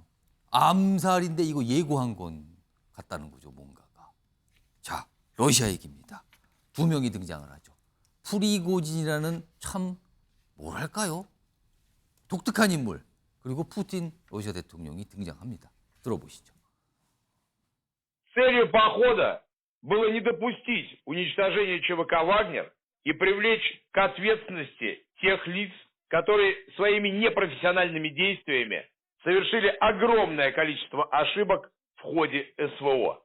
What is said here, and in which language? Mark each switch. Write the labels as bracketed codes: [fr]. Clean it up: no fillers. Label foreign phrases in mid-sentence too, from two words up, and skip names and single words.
[ko] 암살인데 이거 예고한 건 같다는 거죠, 뭔가가. 자, 러시아 얘기입니다. 2명이 등장을 하죠. 프리고진이라는 참 뭐랄까요? 독특한 인물, 그리고 푸틴 러시아 대통령이 등장합니다. 들어보시죠. [ru] Целью похода было не допустить уничтожения ЧВК «Вагнер» и привлечь к ответственности тех лиц, которые своими непрофессиональными действиями совершили огромное количество ошибок в ходе СВО.